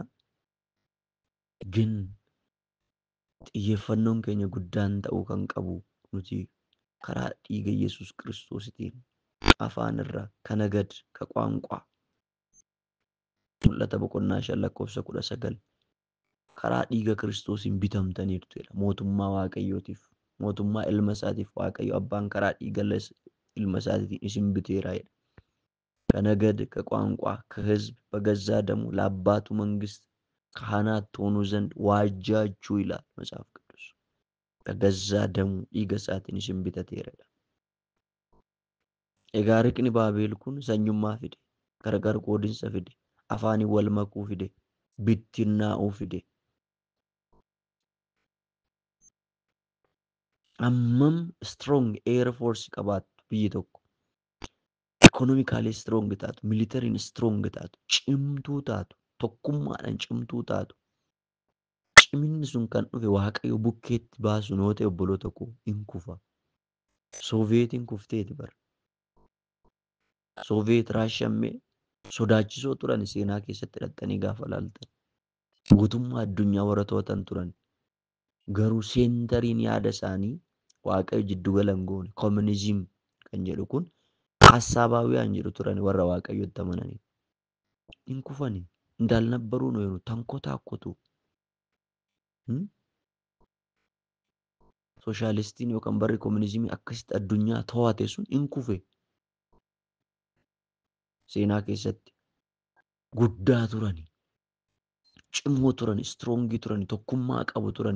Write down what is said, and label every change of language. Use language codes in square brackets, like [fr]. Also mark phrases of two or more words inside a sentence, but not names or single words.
[om] Gin xiyyeeffannoon keenya guddaan ta'uu kan qabu nuti karaa dhiiga Yesuus Kiristoositiin afaan irraa kan nagad ka qaanqaa mul'ata boqonnaa 5:19 karaa dhiiga Kiristoosiin bitamtaniirtu jedha. Mootummaa Waaqayyootiif, mootummaa ilma isaatiif Waaqayyo abbaan karaa dhiiga ilma isaatiin isin biteera jedha. [am] ከነገድ ከቋንቋ ከህዝብ በገዛ ደሙ ለአባቱ መንግስት ካህናት ትሆኑ ዘንድ ዋጃችሁ ይላል መጽሐፍ ቅዱስ። በገዛ ደሙ [om] dhiiga isaatiin isin bitateera. Egaa riqni Baabel kun sanyummaa fide, gargar qoodinsa fide, afaaniin wal makuu fide, bittinnaa'uu fide. Hammam [en] strong air force [om] qabaattu biyyi tokko. [en] Economically strong [om] taatu, militariin strong taatu, cimtuu taatu, tokkummaadhaan cimtuu taatu. Ciminni sun kan dhufe Waaqayyo bukkeetti baasu noo ta'e obboloota koo hin kufa. Sooviyetiin kufteeti bara. Sooviyeet Raashiyaa sodaachisoo turan seenaa keessatti hidhattanii gaafa laaltan. Guutummaa addunyaa warra to'atan turan. Garuu seentariin yaada isaanii Waaqayyo jiddugala hin goone. Koominiizim kan jedhu kun ሀሳባውያን jedhu turan warra Waaqayyotti amananii. Hin kufani [am] እንዳልነበሩ ነው የሆኑ ተንኮታኮቱ። [om] Sooshaalistiin yookaan barri koominizimii akkasitti addunyaa to'ate sun hin kufe. Seenaa keessatti guddaa turani, cimoo turani, istroongii turani, tokkummaa qabu turani.